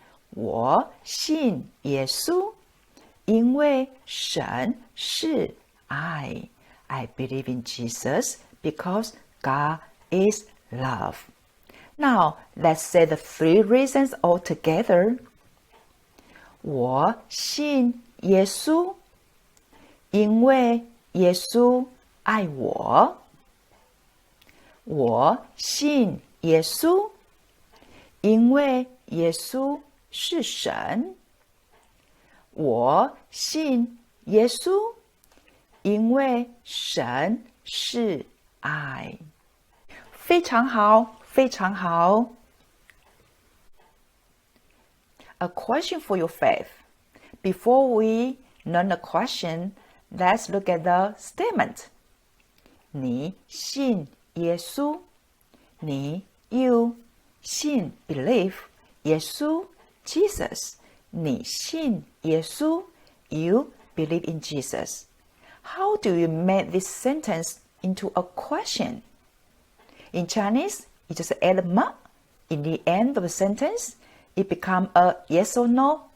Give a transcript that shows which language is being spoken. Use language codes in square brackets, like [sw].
[zh] 我信耶稣因为神是爱 [en] I believe in Jesus because God is love. Now, let's say the 3 reasons all together. [zh] 我信耶稣，因为耶稣爱我。我信耶稣，因为耶稣是神。我信耶稣，因为神是爱。非常好。非常好。 [en] A question for your faith. Before we learn the question, let's look at the statement. [zh] 你信耶稣，你 [en] you [zh] 信 [en] believe [zh] 耶稣 Jesus. 你信耶稣 [en] you believe in Jesus. How do you make this sentence into a question? In Chinese, you just add ma in the end of a sentence, it becomes a yes or no